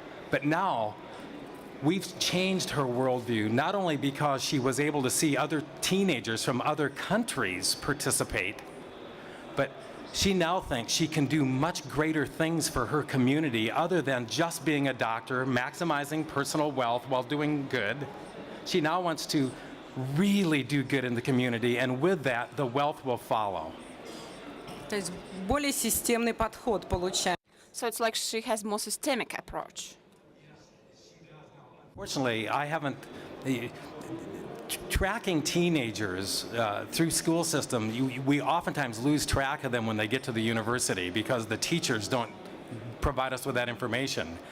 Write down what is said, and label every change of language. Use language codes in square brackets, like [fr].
[en] But now, we've changed her worldview, not only because she was able to see other teenagers from other countries participate, but she now thinks she can do much greater things for her community other than just being a doctor, maximizing personal wealth while doing good. She now wants to really do good in the community, and with that, the wealth will follow. [ru] То есть более системный подход получаем. [en] So it's like she has more systemic approach. Fortunately, I haven't. Tracking teenagers through school system, we oftentimes lose track of them when they get to the university because the teachers don't provide us with that information.